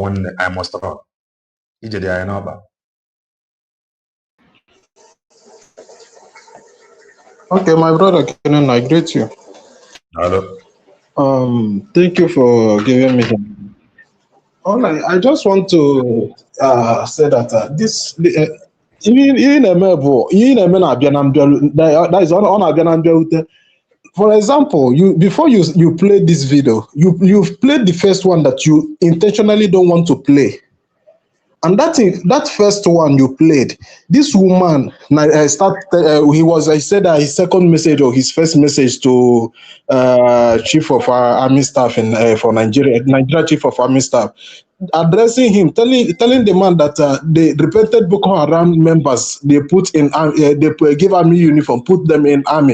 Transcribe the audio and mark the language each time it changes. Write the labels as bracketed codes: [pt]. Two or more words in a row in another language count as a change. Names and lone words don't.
[en] 1 minute, because when I must run. Okay, my brother Kenan, I greet you. Hello. Thank you for giving me. All I just want to say that this [ig] ihe na-eme bụ ihe na-eme na-abịa na mbịaru [en] that is [ig] ọ na-abịa na mbịarute. [en] For example, before you play this video, you've played the first one that you intentionally don't want to play. And that first one you played, this woman, I said that his second message or his first message to chief of army staff in for Nigeria chief of army staff, addressing him, telling the man that the repented Boko Haram members they put in they give army uniform, put them in army.